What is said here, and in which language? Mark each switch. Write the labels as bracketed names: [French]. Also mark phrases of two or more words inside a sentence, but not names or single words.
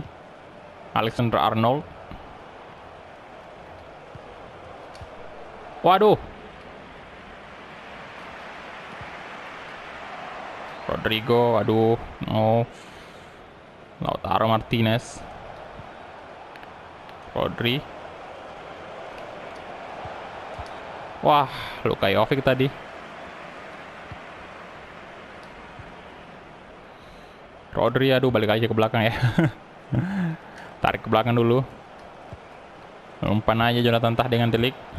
[Indonesian] Alexander Arnold. Waduh. Rodrigo, aduh. No. Lautaro Martinez. Rodri. Wah, Luka Jovic tadi. Rodri, aduh, balik aja ke belakang ya. Tarik ke belakang dulu. Umpan aja Jonathan Tah dengan Delik.